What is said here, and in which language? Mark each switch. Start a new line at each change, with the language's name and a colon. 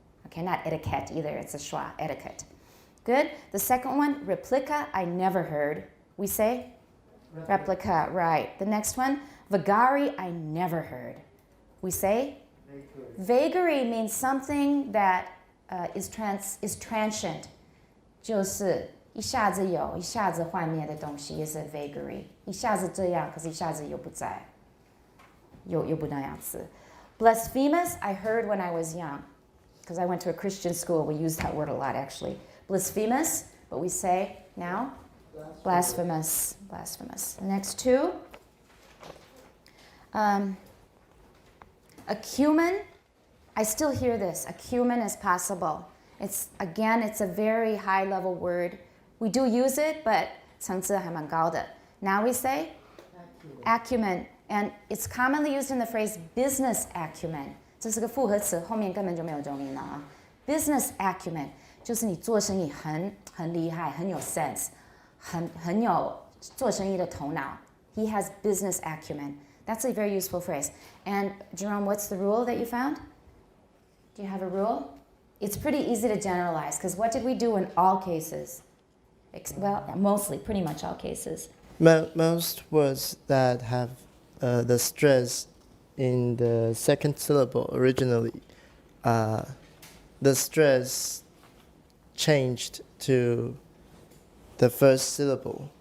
English: Okay, not etiquette either. It's a schwa, etiquette. Good. The second one, replica, I never heard. We say? Replica, right. The next one, vagary, I never heard. We say? Vagary means something that is transient.
Chinese: 就是一下子有，一下子幻灭的东西，也是 vagary。一下子这样，可是一下子又不在，又不那样子。
English: Blasphemous, I heard when I was young, because I went to a Christian school. We use that word a lot, actually. Blasphemous, but we say now blasphemous. Blasphemous. Next two. Acumen, I still hear this. Acumen is possible. It's a very high-level word. We do use it, but
Chinese: 层次还蛮高的.
English: Now we say acumen, and it's commonly used in the phrase business acumen.
Chinese: 这是个复合词，后面根本就没有重音了啊。Business acumen 就是你做生意很厉害，很有 sense， 很有做生意的头脑。
English: He has business acumen. That's a very useful phrase. And Jerome, what's the rule that you found? Do you have a rule? It's pretty easy to generalize, because what did we do in all cases? Well, mostly, pretty much all cases. Most words that have the stress in the second syllable originally, the stress changed to the first syllable.